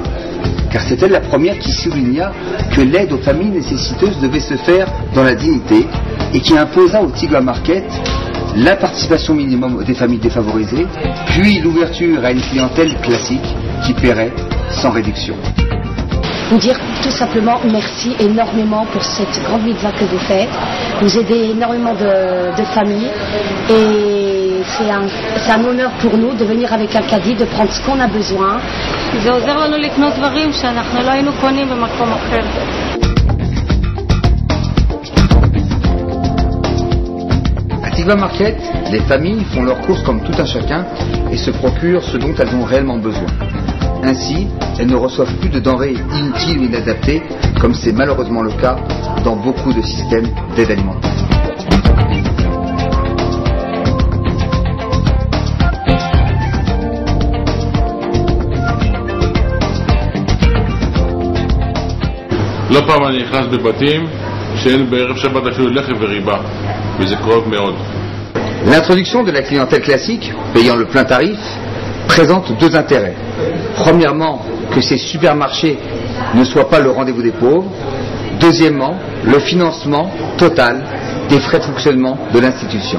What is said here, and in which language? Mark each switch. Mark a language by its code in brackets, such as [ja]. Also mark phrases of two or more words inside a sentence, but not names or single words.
[fr] Car c'est elle la première qui souligna que l'aide aux familles nécessiteuses devait se faire dans la dignité et qui imposa au Tikva Market la participation minimum des familles défavorisées, puis l'ouverture à une clientèle classique qui paierait sans réduction. Vous dire tout simplement merci énormément pour cette grande mitzvah que vous faites. Vous aidez énormément de familles et c'est un honneur pour nous de venir avec un caddie, de prendre ce qu'on a besoin. [he] זה עוזר לנו לקנות דברים שאנחנו לא היינו קונים במקום אחר. [fr] À Tikva Market, les familles font leurs courses comme tout un chacun et se procurent ce dont elles ont réellement besoin. Ainsi, elles ne reçoivent plus de denrées inutiles ou inadaptées, comme c'est malheureusement le cas dans beaucoup de systèmes d'aide alimentaire. [he] לא פעם אני נכנס בבתים שאין בערב שבת אפילו לחם וריבה, וזה קרוב מאוד. [fr] L'introduction de la clientèle classique, payant le plein tarif, présente deux intérêts. Premièrement, que ces supermarchés ne soient pas le rendez-vous des pauvres. Deuxièmement, le financement total des frais de fonctionnement de l'institution.